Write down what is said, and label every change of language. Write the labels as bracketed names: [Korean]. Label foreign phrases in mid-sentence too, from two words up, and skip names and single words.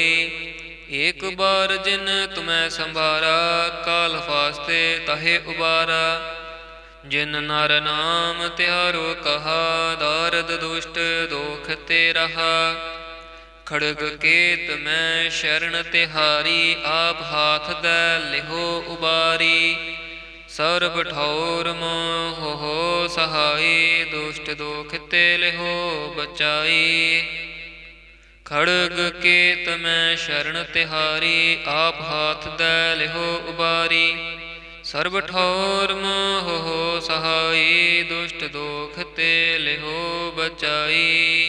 [Braj] एक बार जिन तुम्हें संभारा, काल फास्ते तहे उबारा। जिन नर नाम तिहारो कहा, दारद दुष्ट दोख ते रहा। खड़ग केत में शरण तिहारी, आप हाथ दे लिहो उबारी। ਸਰਬ ਠੌਰ ਮੋਹ ਸਹਾਈ, ਦੁਸ਼ਟ ਦੋਖ ਤੇ ਲਿਹੋ ਬਚਾਈ। ਖੜਗ ਕੇਤ ਮੈਂ ਸ਼ਰਨ ਤਿਹਾਰੀ, ਆਪ ਹਾਥ ਦੈ ਲਿਹੋ ਉਬਾਰੀ। ਸਰਬ ਠੌਰ ਮੋਹ ਸਹਾਈ, ਦੁਸ਼ਟ ਦੋਖ ਤੇ ਲਿਹੋ ਬਚਾਈ।